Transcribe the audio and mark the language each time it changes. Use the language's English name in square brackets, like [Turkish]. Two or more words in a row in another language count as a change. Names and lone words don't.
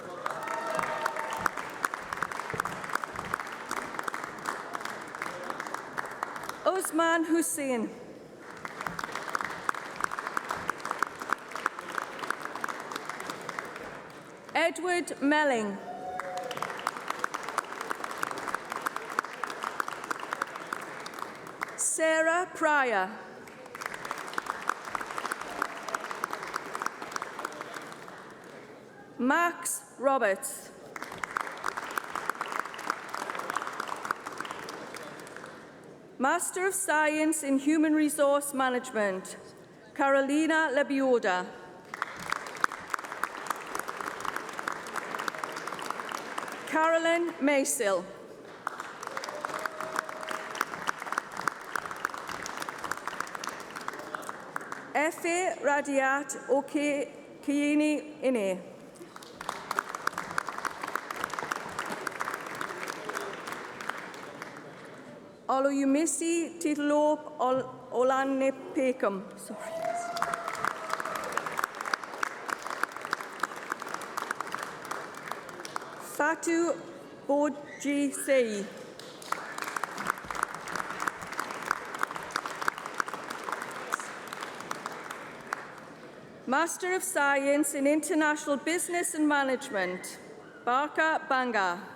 [English] Osman Hussein. Edward Melling. Sarah Pryor. Max Roberts. Master of Science in Human Resource Management, Carolina Lebioda. Carolyn Maysil. Efe Radiat Oke Kieni Ine. Oluyumisi Titlo Olane Pekam. Sorry. Fatu Boji Sei. Master of Science in International Business and Management, Barka Banga.